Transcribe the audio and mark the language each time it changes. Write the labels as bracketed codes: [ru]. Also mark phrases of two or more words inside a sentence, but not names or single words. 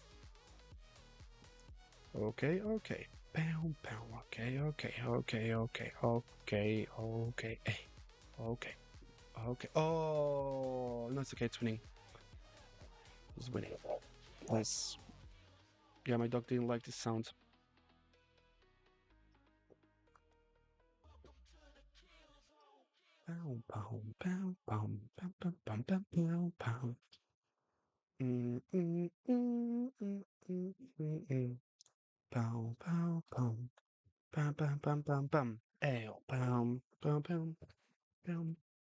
[en] Okay, okay. Pow, pow. Okay, okay, okay, okay, okay, okay, okay, okay. Oh, no, it's okay. It's winning. It's winning. Nice. Yeah, my dog didn't like this sound. Pow, pow, pow, pow, pow, pow, pow, pow, pow, pow. Mm, mm, mm, mm, mm, mm, mm. Pow, pow, pow. Pam, pam, pam, pam, pam. Ew, pam, pam, pam, pam.